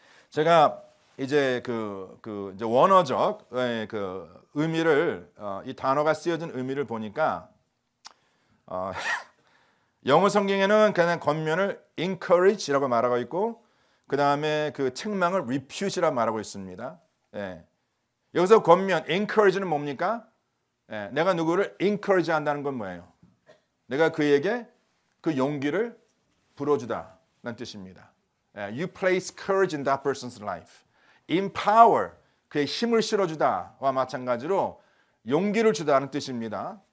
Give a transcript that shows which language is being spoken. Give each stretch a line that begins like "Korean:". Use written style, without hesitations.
Korean: 제가 이제 이제 원어적 그 의미를, 이 단어가 쓰여진 의미를 보니까 영어 성경에는 그냥 권면을 encourage라고 말하고 있고, 그 다음에 그 책망을 rebuke라고 말하고 있습니다. 여기서 권면, encourage는 뭡니까? 내가 누구를 encourage 한다는 건 뭐예요? 내가 그에게 그 용기를 불어주다라는 뜻입니다.
English: You place courage in that person's life.
Korean: empower, 그의 힘을 실어주다와 마찬가지로 용기를 주다는 뜻입니다.